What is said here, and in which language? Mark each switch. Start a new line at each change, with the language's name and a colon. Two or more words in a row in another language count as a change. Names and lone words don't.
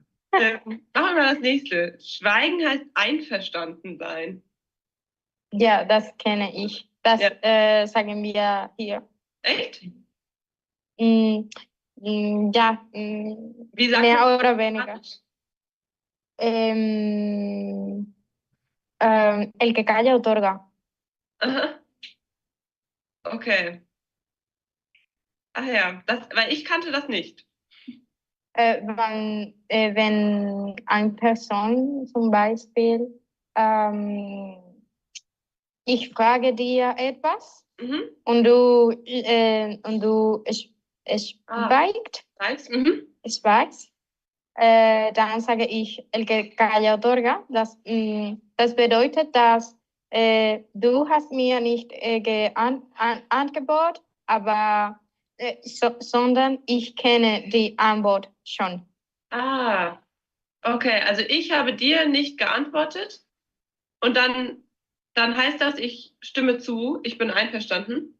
German: Machen wir das nächste. Schweigen heißt einverstanden sein. Ja, das kenne ich. Das sagen wir hier. Echt? Ja, Wie sagt mehr man oder weniger.
Spanish: El que calla otorga. Aha. Okay.
German: Ach ja, weil ich kannte das nicht. Wenn eine Person zum Beispiel, ich frage dir etwas und du schweigst, dann sage ich
Spanish: el que calla otorga.
German: Das bedeutet, dass du hast mir nicht angeboten, aber sondern ich kenne die Antwort schon. Ah, okay. Also ich habe dir nicht geantwortet und dann heißt das, ich stimme zu, ich bin einverstanden?